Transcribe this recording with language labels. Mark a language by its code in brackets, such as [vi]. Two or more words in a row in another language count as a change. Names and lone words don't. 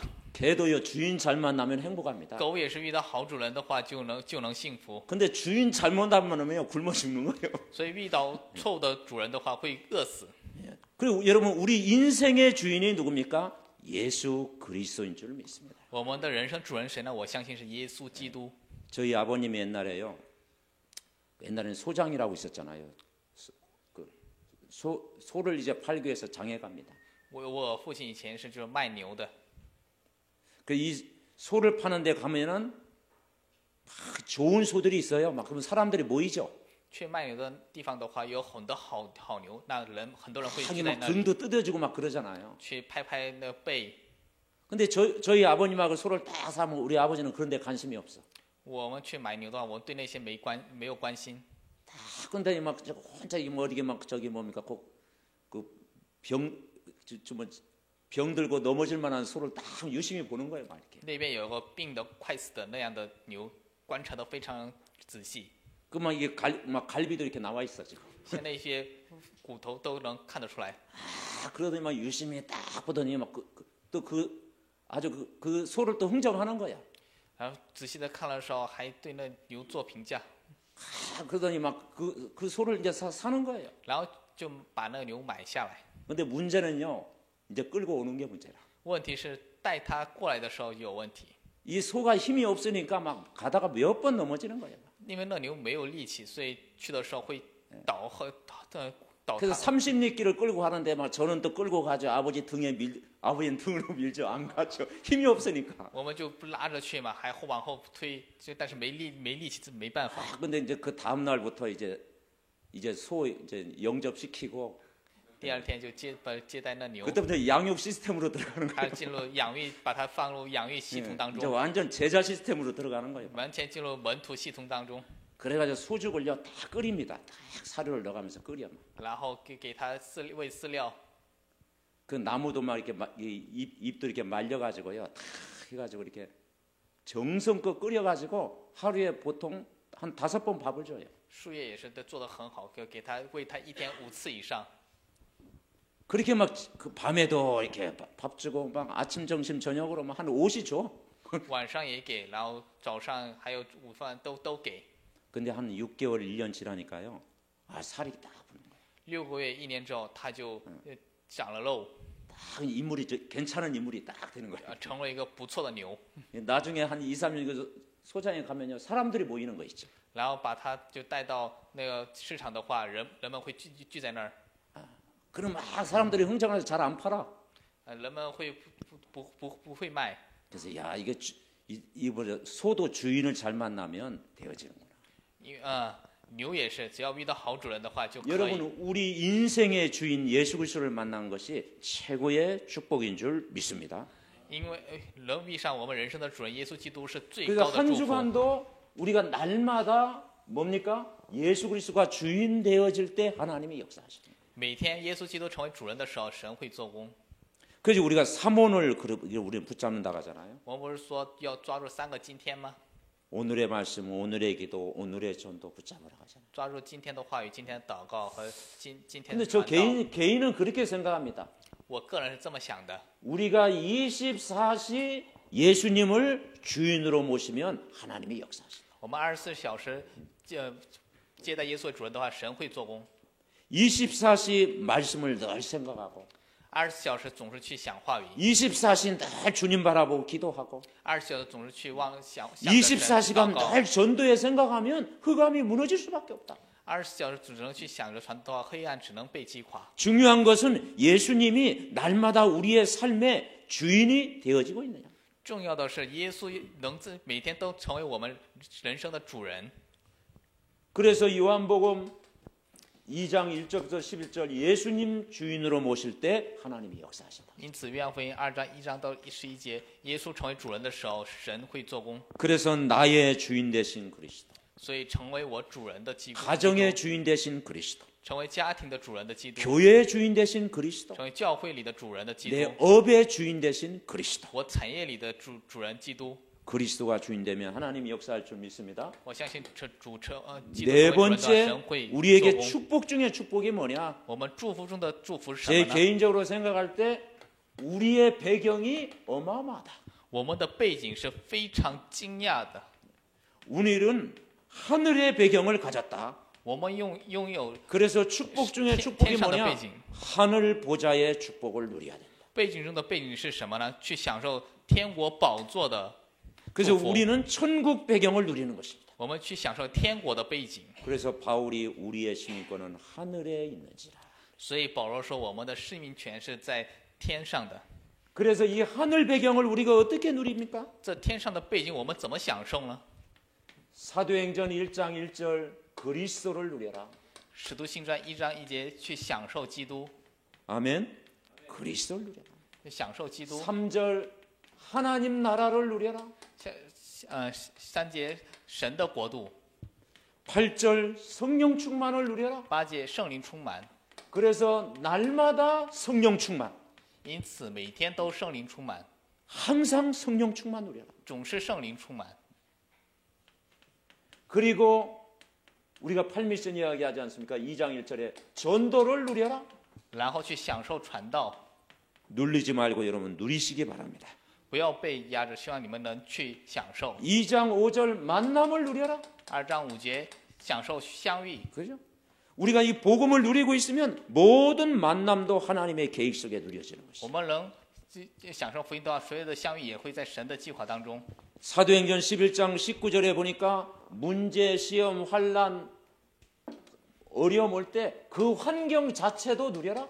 [ko] 개도요 주인 잘 만나면 행복합니다. [zh] 狗也是遇到好主人的话，就能幸福。 [ko] 근데 주인 잘못 만나면 굶어 죽는 거예요. [zh] 所以遇到错误的主人的话，会饿死。 [ko] 그리고 여러분 우리 인생의 주인이 누굽니까? 예수 그리스도인 줄 믿습니다. [zh] 我们的人生主人谁呢？我相信是耶稣基督。 [ko] 저희 아버님이 옛날에는 소장이라고 있었잖아요. 소를 이제 팔기 위해서 장에 갑니다. [zh] 我父亲以前是就是卖牛的， [ko] 그 이 소를 파는 데 가면은 막 좋은 소들이 있어요. 막 그러면 사람들이 모이죠. [zh] 去卖牛的地方的话，有很多好牛，那很多人会 [ko] 하기 [zh] 聚在 [ko] 막 [zh] 那里 [ko] 등도 뜯어주고 막 그러잖아요. [zh] 去拍那背。 [ko] 근데 저희 아버님하고 소를 딱 사면 우리 아버지는 그런 데 관심이 없어. [zh] 我们去买牛的话，我们对那些没有关心。 [ko] 근데 막 혼자 뭐 이렇게 막 저기 뭡니까 병 들고 넘어질 만한 소를 딱 유심히 보는 거예요, 막 이렇게. [zh] 那边有个病的快死的那样的牛，观察得非常仔细。 [ko] 그 막 이게 갈비도 이렇게 나와 있어 지금. [zh] 像那些骨头都能看得出来。 [ko] 그러더니 막 유심히 딱 보더니 막 아주 그 소를 또 흥정하는 거야. [zh] 然后仔细的看的时候，还对那牛做评价， [ko] 그러더니 막 그 소를 이제 사는 거예요. [zh] 然后就把那个牛买下来。 [ko] 근데 문제는요, 이제 끌고 오는 게 문제라. [zh] 问题是带它过来的时候有问题， [ko] 이 소가 힘이 없으니까 막 가다가 몇 번 넘어지는 거예요. [zh] 因为那牛没有力气，所以去的时候会倒塌。 [ko] 그래서 30리길을 끌고 가는데 막 저는 또 끌고 가죠. 아버지는 등으로 밀죠. 안 가죠. 힘이 없으니까. [zh] 我们就不拉着去嘛，还往后推，但是没力气，这没办法。 [ko] 근데 이제 그 다음 날부터 이제 소 이제 영접시키고 [zh] 第二天就接待那牛， [ko] 그때부터 양육 시스템으로 들어가는 [zh] 还 [ko] 거예요. [zh] 进入养育，把它放入养育系统当 [ko] 이제 [zh] 中， [ko] 완전 제자 시스템으로 들어가는 거예요. [zh] 完全进入门徒系统当中， [ko] 그래가지고 소죽을요 다 끓입니다. 다 사료를 넣어가면서 끓여. [zh] 然后给它喂饲料， [ko] 그 나무도 막 이렇게 잎도 이렇게 말려가지고요. 다 해가지고 이렇게 정성껏 끓여가지고 하루에 보통 한 5번 밥을 줘요. [zh] 树叶也是都做得很好，给它喂它1天5次以上。 [ko] 그렇게 막 그 밤에도 이렇게 밥 주고 막 아침, 점심, 저녁으로 막 한 50 줘. [zh] 晚上也给，然后早上还有午饭都给。 [ko] 근데 한 6개월, 1년 지나니까요. 살이 딱 붙는 거예요. [zh] 6个月、1年之后，它就长了肉， [ko] 딱 인물이 괜찮은 인물이 딱 되는 거예요. [zh] 成为一个不错的牛。 [ko] 나중에 한 2, 3년 그 소장에 가면요. 사람들이 모이는 거 있죠. [zh] 然后把它就带到那个市场的话，人们会聚在那儿， [ko] 그럼 막 사람들이 흥정해서 잘 안 팔아. [zh] 人们会不会卖。 [ko] 그래서 야 이게 소도 주인을 잘 만나면 되어지는구나. [zh] 因为牛也是，只要遇到好主人的话就可以。 [ko] 여러분 우리 인생의 주인 예수 그리스도를 만난 것이 최고의 축복인 줄 믿습니다. [zh] 因为能遇上我们人生的主人耶稣基督是最 [ko] 그래서 [zh] 高的 [ko] 한 [zh] 祝福。 [ko] 주간도 우리가 날마다 뭡니까? 예수 그리스도가 주인 되어질 때 하나님이 역사하십니다. [zh] 每天耶稣基督成为主人的时候，神会做工。 [ko] 그래서 우리가 삼원을 우리는 붙잡는다 하잖아요. [zh] 我们不是说要抓住3个今天吗？ [ko] 오늘의 말씀, 오늘의 기도, 오늘의 전도 붙잡으라 하잖아요. [zh] 抓住今天的话语、今天的祷告和今天的 [ko] 근데 저 [zh] 传道。 [ko] 개인은 그렇게 생각합니다. [zh] 我个人是这么想的。 [ko] 우리가 24시 예수님을 주인으로 모시면 하나님이 역사하신다. [zh] 我们24小时接待耶稣为主人的话，神会做工。 [ko] 24시 말씀을 늘 생각하고 [zh] 24 小时总是去想话语， [ko] 24시 늘 주님 바라보고 기도하고 [zh] 24 小时总是去想 [ko] 24시간 [zh] 祷告， [ko] 늘 전도에 생각하면 흑암이 무너질 수밖에 없다. [zh] 24 小时只能去想着传道，黑暗只能被击垮。 [ko] 중요한 것은 예수님이 날마다 우리의 삶의 주인이 되어지고 있느냐. [zh] 重要的是耶稣能每天都成为我们人生的主人。 [ko] 그래서 요한복음 2장 1절부터 11절 예수님 주인으로 모실 때 하나님이 역사하신다. [zh] 因此，约翰福音2章1章到11节，耶稣成为主人的时候，神会做工。 [ko] 그래서 나의 주인 되신 그리스도, [zh] 所以，成为我主人的基督， [ko] 가정의 주인 되신 그리스도, [zh] 成为家庭的主人的基督， [ko] 교회의 주인 되신 그리스도, [zh] 成为教会里的主人的基 [ko] 내 [zh] 督， [ko] 업의 주인 되신 그리스도. [zh] 我产业里的主人基督。 [ko] 그리스도가 주인 되면 하나님이 역사할 줄 믿습니다. [zh] 我相信这基督 [ko] 네 [zh] 成为主人的 [ko] 번째 [zh] 神会做 [ko] 우리에게 [zh] 工。 [ko] 축복 중에 축복이 뭐냐? [zh] 我们祝福中的祝福是什 [ko] 제 [zh] 么呢？ [ko] 개인적으로 생각할 때 우리의 배경이 어마어마하다. [zh] 我们的背景是非常惊讶的。 [ko] 우리는 하늘의 배경을 가졌다. [zh] 我们拥有 [ko] 그래서 축복 중에 [zh] 天 [ko] 축복이 [zh] 上的 [ko] 뭐냐? [zh] 背景， [ko] 하늘 보좌의 축복을 누려야 된다. [zh] 背景中的背景是什么呢？去享受天国宝座的， [ko] 그래서 축복. 우리는 천국 배경을 누리는 것입니다. [zh] 我们去享受天国的背景。 [ko] 그래서 바울이 우리의 시민권은 하늘에 있는지라. [zh] 所以保罗说，我们的生命权是在天上的。 [ko] 그래서 이 하늘 배경을 우리가 어떻게 누립니까? [zh] 这天上的背景，我们怎么享受呢？ [ko] 사도행전 1장 1절 그리스도를 누려라. [zh] 使徒行传1章1节，去享受基督， [ko] 아멘. 그리스도를 누려라. [zh] 享受基督。 [ko] 3절 하나님 나라를 누려라. [zh] 3 节神的国度， [ko] 8절 성령 충만을 누려라. [zh] 8 节圣灵充满。 [ko] 그래서 날마다 성령 충만. [zh] 因此每天都圣灵充满， [ko] 항상 성령 충만 누려라. [zh] 总是圣灵充满。 [ko] 그리고 우리가 팔미션 이야기하지 않습니까? 2장 1절에 전도를 누려라. [zh] 然后去享受传道， [ko] 눌리지 말고 여러분 누리시기 바랍니다. [zh] 不要被压着，希望你们能去享受。 [ko] 2장 5절 만남을 누려라. [zh] 2 章5节享受相遇， [ko] 그죠? 우리가 이 복음을 누리고 있으면 모든 만남도 하나님의 계획 속에 누려지는 [zh] 我 [ko] 것이죠. [zh] 们能享受福音的话，所有的相遇也会在神的计划当中。 [ko] 사도행전 11장 19절에 보니까 문제, 시험, 환란, 어려움 올 때 그 환경 자체도 누려라.